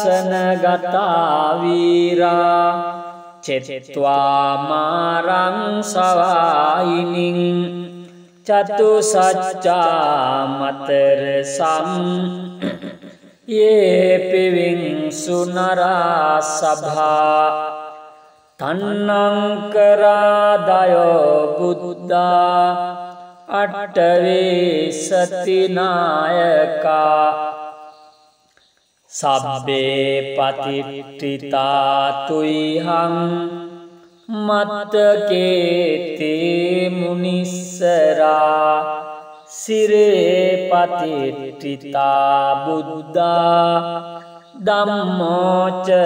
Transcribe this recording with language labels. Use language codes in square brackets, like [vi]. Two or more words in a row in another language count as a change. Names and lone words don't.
[pi] සනගතා වීරා චෙත්වා මාරං සවායිනින් චතු සච්චා මතර සම් යේ පිවිංසු නරා සභා තන්නංකරාදයෝ බුද්ධා අට්ඨවේ සතිනායකා සබ්බේ පතිට්ඨිතා තුයිහං මත්තකේතේ මුනිස්සරා සිරේ පතිට්ඨිතා බුද්ධා ධම්මෝච